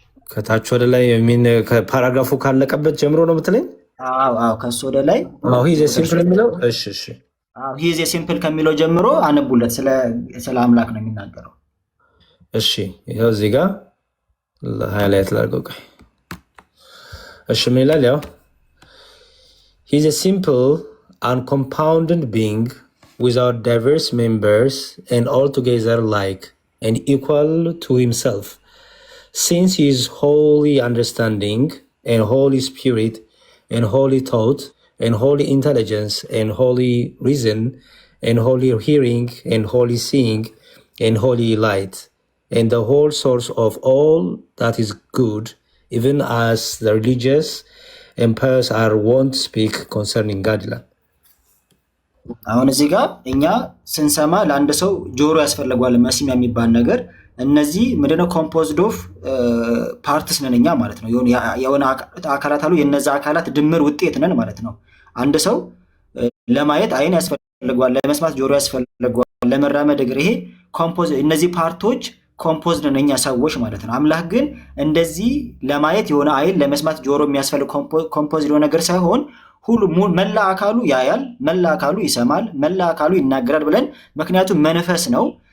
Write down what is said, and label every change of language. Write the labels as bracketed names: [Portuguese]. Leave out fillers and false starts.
[Amharic] ከታች ወደ ላይ ፓራግራፉ ካለቀበት ጀምሮ ነው የምትለኝ? አዎ ከሱ ወደ ላይ [English] ሂዝ ሲምፕል [Amharic] የሚለው እሺ [English] ሂዝ ሲምፕል [Amharic] ከሚለው ጀምሮ አንቡለት። ስለ አምላክ ነው የሚናገረው። እሺ ይኸው እዚህ ጋር ሃይላይት ላድርገው። እሺ ምን ይላል? [English] ያው ሂዝ ሲምፕል uncompounded being without diverse members and altogether like and equal to himself, since he is wholly understanding and holy spirit and holy thought and holy intelligence and holy reason and holy hearing and holy seeing and holy light and the whole source of all that is good, even as the religious empires are wont to speak concerning God. [Amharic] አሁን እዚህ ጋር እኛ ስንሰማ ለአንድ ሰው ጆሮ ያስፈልገዋል መስሚያ የሚባል ነገር። እነዚህ ምንድነው? [English] ኮምፖዝድ ኦፍ ፓርትስ [Amharic] ነን እኛ ማለት ነው። የሆነ አካላት አሉ፣ የነዛ አካላት ድምር ውጤት ነን ማለት ነው። አንድ ሰው ለማየት አይን ያስፈልገዋል፣ ለመስማት ጆሮ ያስፈልገዋል፣ ለመራመድ እግር። ይሄ እነዚህ ፓርቶች ኮምፖዝድ ነን እኛ ሰዎች ማለት ነው። አምላክ ግን እንደዚህ ለማየት የሆነ አይን፣ ለመስማት ጆሮ የሚያስፈልግ ኮምፖዝድ የሆነ ነገር ሳይሆን ሁሉ መላ አካሉ ያያል፣ መላ አካሉ ይሰማል፣ መላ አካሉ ይናገራል ብለን። ምክንያቱም መንፈስ ነው።